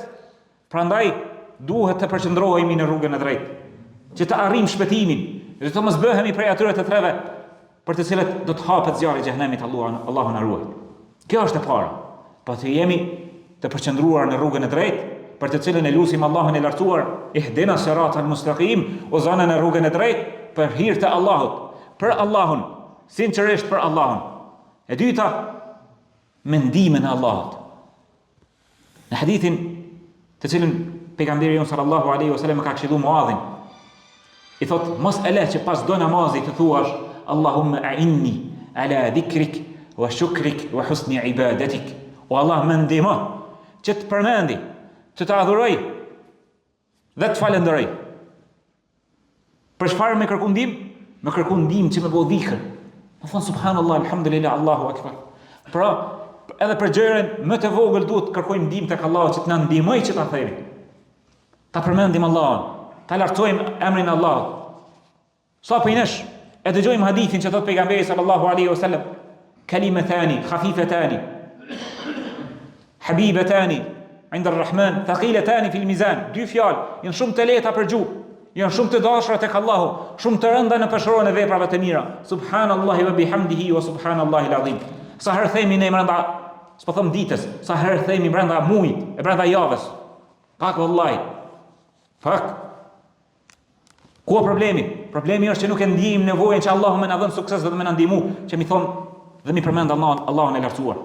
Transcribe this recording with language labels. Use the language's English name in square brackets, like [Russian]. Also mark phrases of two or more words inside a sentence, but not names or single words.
[Albanian] Prandaj duhet të përqendrohemi në rrugën e drejtë, që të arrijmë shpëtimin, dhe të mos bëhemi prej atyre të treve për të cilët do të hapet zjarri i xhenemit. Allahu na ruaj. Kjo është e para. Po të jemi të përqendruar në rrugën e drejtë për të cilën e lutim Allahun e lartësuar, [Arabic] اهدنا الصراط المستقيم, [Albanian] o zona në rrugën e drejtë për hir të Allahut, për Allahun, sinqerisht për Allahun. E dyta, me ndihmën e Allahut. Në hadithin të cilën pejgamberi [Arabic] صلى الله عليه وسلم [Albanian] ka këshilluar Muadhin, i thot mos e le që pas do namazit të thuash [Arabic] اللهم أعني على ذكرك وشكرك وحسن عبادتك. [Albanian] O Allah, më ndihmo që të përmendi, që të adhuroj dhe të falenderoj. Për çfarë më kërkon ndihmë? Më kërkon ndihmë që më bëj dhikr. Më thon subhanallah, alhamdulillah, Allahu akbar. Pra, edhe për gjëren më të vogël duhet kërkojmë ndihmë tek Allahu që të na ndihmojë që ta themi. Ta përmendim Allahun, ta lartësojmë emrin e Allahut. Sa po nesh e dëgjojmë hadithin që thot pejgamberi [Arabic] صلى الله عليه وسلم, كلمتان خفيفتان حبيبتان عند الرحمن ثقيلتان في الميزان. [Albanian] Dy fjalë janë shumë të lehta për gjuhë, janë shumë të dashura tek Allahu, shumë të rënda në peshorën e veprave të mira. [Arabic] سبحان الله وبحمده وسبحان الله العظيم. [Albanian] Sa herë themi ne brenda, s'po them ditës, sa herë themi brenda muajit, e brenda javës. Pak vallahi. Fak. Ku është problemi? Problemi është që nuk e ndijmë nevojën që Allahu më na dhon sukses dhe më na ndihmu, që mi thon dhe mi përmend Allahun e lartësuar.